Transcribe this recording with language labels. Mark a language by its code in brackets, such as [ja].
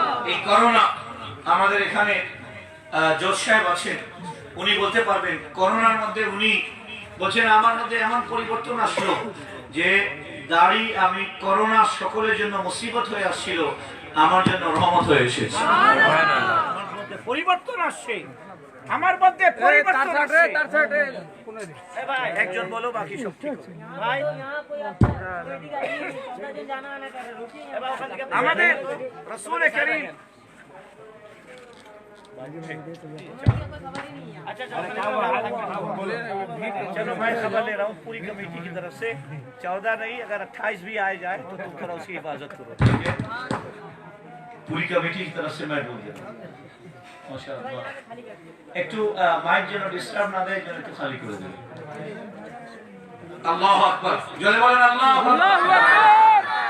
[bn] এই করোনা, আমাদের এখানে জোশ সাহেব আছেন, উনি বলতে পারবেন, করোনার মধ্যে উনি বলছেন আমার মধ্যে এমন পরিবর্তন আসলো যে দাড়ি, আমি করোনা সকলের জন্য মুসিবত হয়ে আসছিল, আমার জন্য রহমত হয়ে এসেছে। মধ্যে পরিবর্তন আসছে, আমার মধ্যে পরিবর্তন আসছে। একজন বলো, বাকি সব ঠিক হবে। ভাই আমাদের রাসূল করিম [hi] अच्छा चलो मैं खबर ले रहा हूँ पूरी कमेटी की तरफ से 14 नहीं अगर 28 भी आ जाए तो तुम थोड़ा उसकी हिफाजत करो, ठीक है? पूरी कमेटी की तरफ से मैं बोल देता हूँ माशाअल्लाह। [bn] একটু মাইক যেন ডিস্টার্ব না দেয়, যেন একটু খালি করে দেবে। আল্লাহু আকবার, জোরে বলেন আল্লাহু আকবার।